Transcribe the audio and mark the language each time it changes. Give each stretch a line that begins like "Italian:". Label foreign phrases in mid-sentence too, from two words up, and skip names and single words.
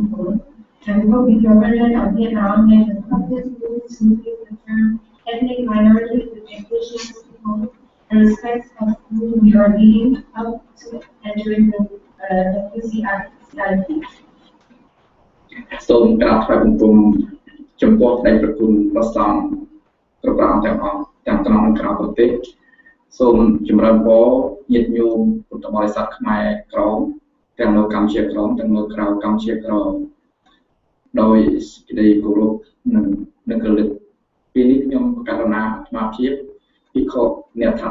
English: and we hope you feel better than Vietnam and hope this will smoothly return ethnic minorities with indigenous people and respect of whom we are leading up to entering the WCIP.
Khmer: សូមក្រាបថ្វាយបង្គំចំពោះព្រះប្រគុណព្រះសង្ឃគ្រប់ព្រះអង្គទាំងអស់ទាំងក្នុងនិងក្រៅប្រទេសសូមចម្រើនពរញាតិញោមពុទ្ធបរិស័ទខ្មែរក្រមទាំងនៅកម្ពុជា ក្រមទាំងនៅក្រៅកម្ពុជាក្រមដោយសេចក្តីគោរពនិងរលឹកពេលនេះខ្ញុំករណីអាត្មាភាពភិក្ខុអ្នកថា